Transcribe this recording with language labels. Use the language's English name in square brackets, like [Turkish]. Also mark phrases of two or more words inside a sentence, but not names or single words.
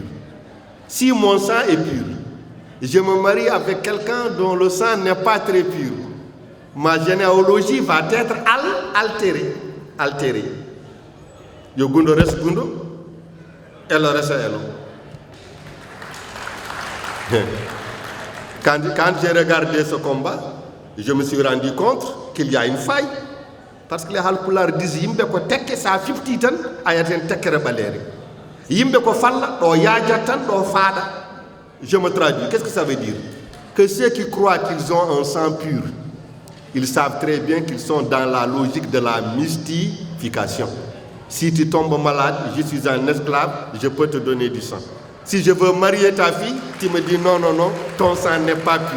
[French] Si mon sang est pur, je me marie avec quelqu'un dont le sang n'est pas très pur, ma généalogie va être altérée. [Fula] Yo gundo [French] reste gundo, elle reste elle. Quand j'ai regardé ce combat, je me suis rendu compte qu'il y a une faille. Parce que les Halpulaar disent [Fula] yimbe ko tekke sa fifti tan ayaten tekkere baleri. Yimbe ko falla do yaaja tan do faada. [French] Je me traduis. Qu'est-ce que ça veut dire? Que ceux qui croient qu'ils ont un sang pur, ils savent très bien qu'ils sont dans la logique de la mystification. Si tu tombes malade, je suis un esclave, je peux te donner du sang. Si je veux marier ta fille, tu me dis non, ton sang n'est pas pur.